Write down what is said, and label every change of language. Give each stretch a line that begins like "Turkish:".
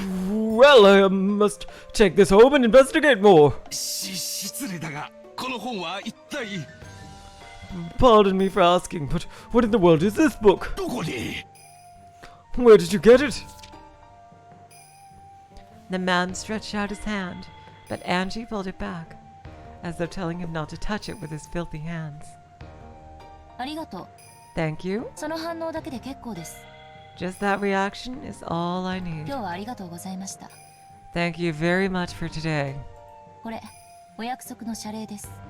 English: Well, I must take this home and investigate more.
Japanese: 失礼だがこの本は一体
English: Pardon me for asking, but what in the world is this book?
Japanese: どこに
English: Where did you get it? The man stretched out his hand, but Angie pulled it back, as though telling him not to touch it with his filthy hands.
Japanese: ありがとう。
English: Thank you.
Japanese: その反応だけで結構です。
English: Just that reaction is all I need.
Japanese: 今日はありがとうございました。
English: Thank you very much for today.
Japanese: これ、お約束の謝礼です。